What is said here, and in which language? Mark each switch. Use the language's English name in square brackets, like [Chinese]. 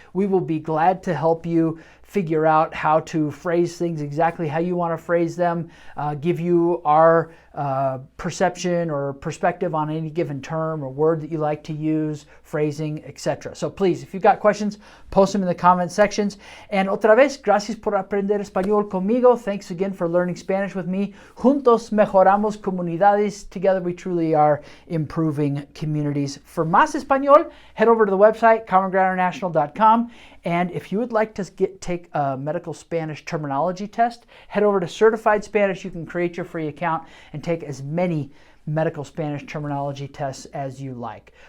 [English] We will be glad to help you figure out how to phrase things exactly how you want to phrase them, give you our perception or perspective on any given term or word that you like to use, phrasing, etc. So please, if you've got questions, post them in the comment sections. And [Spanish] otra vez, gracias por aprender español conmigo. [English] Thanks again for learning Spanish with me. [Spanish] Juntos mejoramos comunidades. [English] Together we truly are improving communities. For más español, head over to the website, commongroundinternational.com. And if you would like to take a medical Spanish terminology test, head over to Certified Spanish. You can create your free account and take as many medical Spanish terminology tests as you like.